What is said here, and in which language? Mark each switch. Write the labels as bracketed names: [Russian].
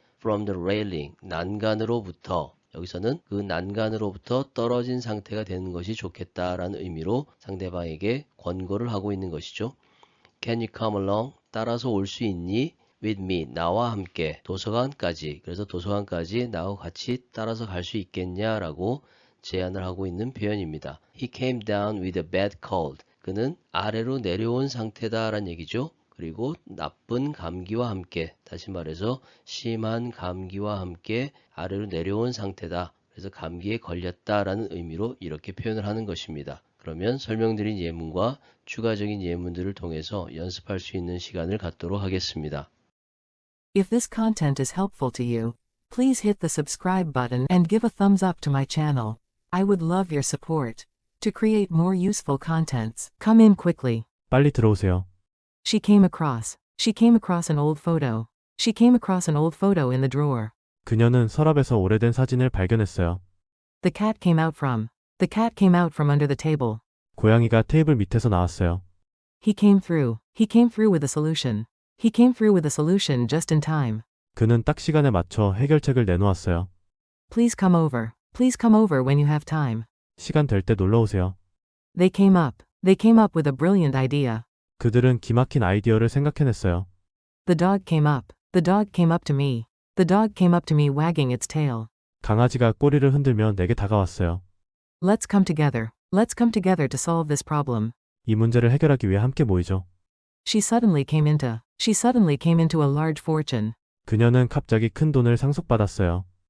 [English] From the railing, [Korean] 난간으로부터, 여기서는 그 난간으로부터 떨어진 상태가 되는 것이 좋겠다라는 의미로 상대방에게 권고를 하고 있는 것이죠. [English] Can you come along? [Korean] 따라서 올 수 있니? [English] With me, [Korean] 나와 함께 도서관까지, 그래서 도서관까지 나하고 같이 따라서 갈 수 있겠냐라고 제안을 하고 있는 표현입니다. [English] He came down with a bad cold. [Korean] 그는 아래로 내려온 상태다라는 얘기죠. 그리고 나쁜 감기와 함께, 다시 말해서 심한 감기와 함께 아래로 내려온 상태다. 그래서 감기에 걸렸다라는 의미로 이렇게 표현을 하는 것입니다. 그러면 설명드린 예문과 추가적인 예문들을 통해서 연습할 수 있는 시간을 갖도록 하겠습니다. [English] If this content is helpful to you, please hit the subscribe button and give a thumbs up to my channel. I would love your support. To create more useful contents, come in quickly. [Korean] 빨리 들어오세요. [English] She came across an old photo. She came across an old photo in the drawer. [Korean] 그녀는 서랍에서 오래된 사진을 발견했어요. [English] The cat came out from under the table. [Korean] 고양이가 테이블 밑에서 나왔어요. [English] He came through with a solution. He came through with a solution just in time. [Korean] 그는 딱 시간에 맞춰 해결책을 내놓았어요. [English] Please come over when you have time. [Korean] 시간 될 때 놀러 오세요. [English] They came up with a brilliant idea. [Korean] 그들은 기막힌 아이디어를 생각해냈어요. [English] The dog came up to me. The dog came up to me wagging its tail. [Korean] 강아지가 꼬리를 흔들며 내게 다가왔어요. [English] Let's come together to solve this problem. [Korean] 이 문제를 해결하기 위해 함께 모이죠. [English] She suddenly came into a large fortune. [Korean] 그녀는 갑자기 큰 돈을 상속받았어요.